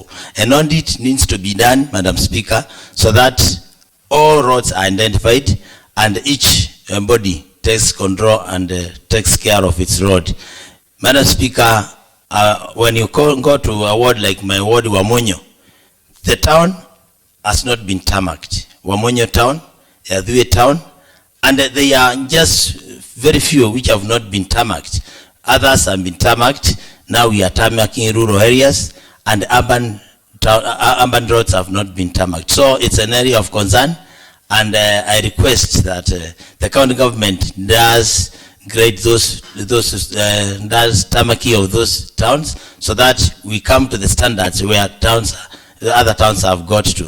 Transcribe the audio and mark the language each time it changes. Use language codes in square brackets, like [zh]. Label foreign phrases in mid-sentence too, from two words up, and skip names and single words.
[en] An audit needs to be done, Madam Speaker, so that all roads are identified and each body takes control and takes care of its road. Madam Speaker, when you go to a ward like my ward, Wamonyo, the town has not been tarmacked. Wamonyo town, Yadhuye town, and they are just very few which have not been tarmacked. Others have been tarmacked. Now we are tarmacking rural areas, and urban roads have not been tarmacked. So it's an area of concern, and I request that the county government does grade does tarmacking of those towns, so that we come to the standards where the other towns have got to.